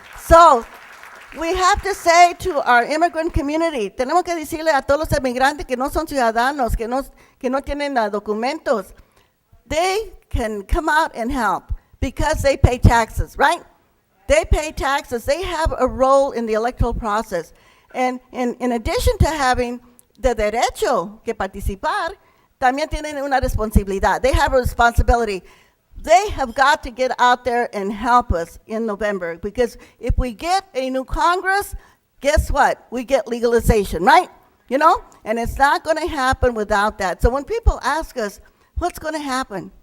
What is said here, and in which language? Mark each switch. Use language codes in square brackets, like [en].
[en] So we have to say to our immigrant community, [es] tenemos que decirle a todos los inmigrantes que no son ciudadanos, que no tienen documentos, [en] they can come out and help because they pay taxes, right? They pay taxes. They have a role in the electoral process. And in addition to having the [es] derecho que participar, también tienen una responsabilidad. [en] They have a responsibility. They have got to get out there and help us in November, because if we get a new Congress, guess what? We get legalization, right? You know? And it's not going to happen without that. So when people ask us, what's going to happen?